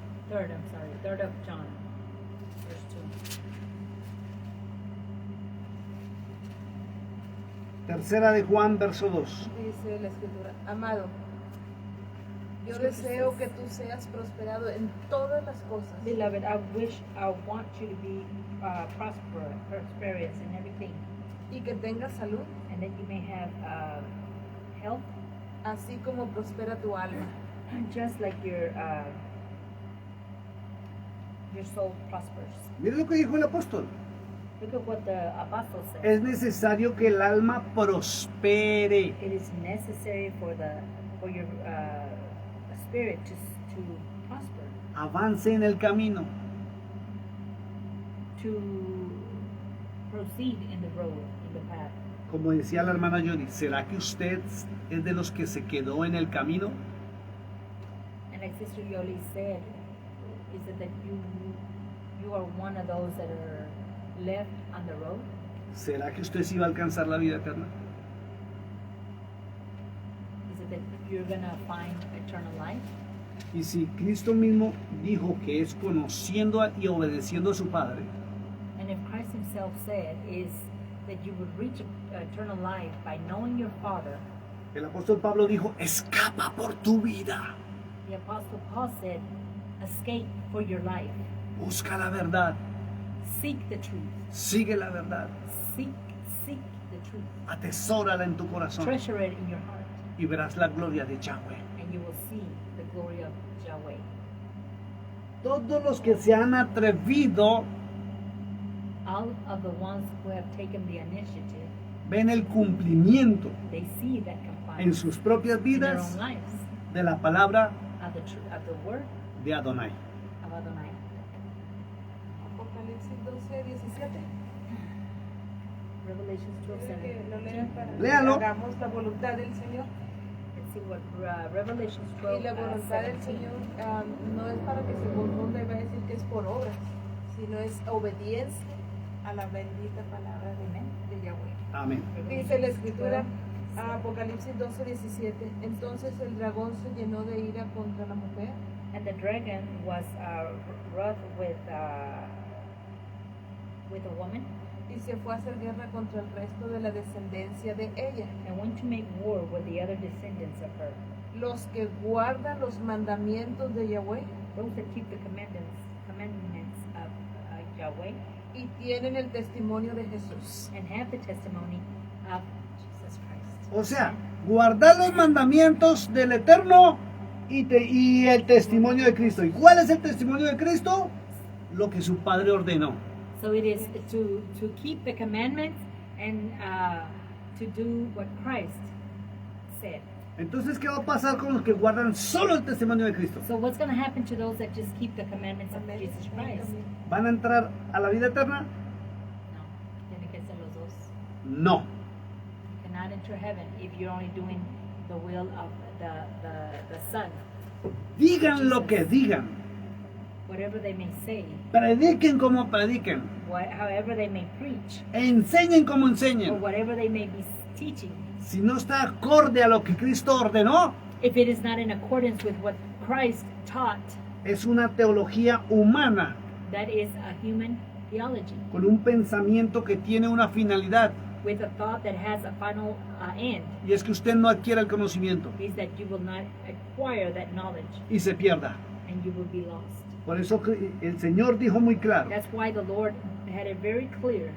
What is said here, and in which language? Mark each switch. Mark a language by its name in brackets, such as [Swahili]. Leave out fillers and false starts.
[English] Third of John, verse 2. [Spanish] Tercera de Juan, verso 2. Dice la escritura, amado, yo deseo que tú seas prosperado en todas las cosas [English] Beloved, I want you to be prosperous in everything, [Spanish] y que tengas salud, [English] and that you may have health, [Spanish] así como prospera tu alma. [English] just like your soul prospers. [Spanish] Mire lo que dijo el apóstol. [English] Look at what the apostle said. [Spanish] Es necesario que el alma prospere. [English] It is necessary for your spirit to prosper, [Spanish] Avance en el camino. [English] to proceed in the road, in the path. [Spanish] Como decía la hermana Yoli, ¿será que usted es de los que se quedó en el camino? [English] And like Sister Yoli said, is it that you are one of those that are left on the road? [Spanish] ¿Será que usted sí va a alcanzar la vida eterna? [English] Is it that you're gonna find eternal life? [Spanish] Y si Cristo mismo dijo que es conociendo y obedeciendo a su Padre, [English] And if Christ himself said is that you would reach eternal life by knowing your Father, [Spanish] el apóstol Pablo dijo, escapa por tu vida, [English] the Apostle Paul said, escape for your life. [Spanish] busca la verdad, [English] Seek the truth. [Spanish] sigue la verdad, [English] Seek the truth. [Spanish] atesórala en tu corazón [English] Treasure it in your heart, [Spanish] y verás la gloria de Yahweh. [English] and you will see the glory of Yahweh. [Spanish] Todos los que se han atrevido [English] All of the ones who have taken the initiative, [Spanish] ven el cumplimiento [English] they see that [Spanish] en [English] compliance [Spanish] sus propias [English] in their [Spanish] vidas [English] own lives [Spanish] de la palabra [English] of the word [Spanish] de Adonai. [English] of Adonai. [Spanish] Apocalipsis 12, 17. [English] Revelations 12, [Spanish] Quiero que lo lean para Léalo. que hagamos la voluntad del Señor. [English] Let's see what Revelations [Spanish] Y 12, la voluntad del 17. Señor no es para que se confunda y va a decir que es por obras, sino es obediencia a la bendita palabra de Yahweh. Amén. Dice la escritura, Apocalipsis 12, 17. Entonces el dragón se llenó de ira contra la mujer [English] And the dragon was wroth with a woman [Spanish] y se fue a hacer guerra contra el resto de la descendencia de ella, [English] and went to make war with the other descendants of her, [Spanish] los que guardan los mandamientos de Yahweh [English] those that keep the commandments of Yahweh [Spanish] y tienen el testimonio de Jesús. [English] and have the testimony of Jesus Christ. [Spanish] O sea, guardar los mandamientos del Eterno y el testimonio de Cristo. ¿Y cuál es el testimonio de Cristo? Lo que su Padre ordenó. [English] So it is to keep the commandments and to do what Christ said. [Spanish] Entonces, ¿qué va a pasar con los que guardan solo el testimonio de Cristo? [English] So what's going to happen to those that just keep the commandments of Jesus Christ? [Spanish] ¿Van a entrar a la vida eterna? No, tiene que ser los dos. [English] No. You cannot enter heaven if you're only doing the will of the Son. [Spanish] Digan lo que digan. [English] Whatever they may say, [Spanish] Prediquen como prediquen. [English] however they may preach, [Spanish] Enseñen como [English] or [Spanish] enseñen. [English] whatever they may be teaching, [Spanish] Si no está acorde a lo que Cristo ordenó, [English] if it is not in accordance with what Christ taught, [Spanish] es una teología humana [English] that is a human theology [Spanish] con un pensamiento que tiene una finalidad, [English] with a thought that has a final end, [Spanish] y es que usted no adquiera el conocimiento [English] is that you will not acquire that knowledge [Spanish] y se pierda. [English] and you will be lost. [Spanish] Por eso el Señor dijo muy claro [English] That's why the Lord had it very clear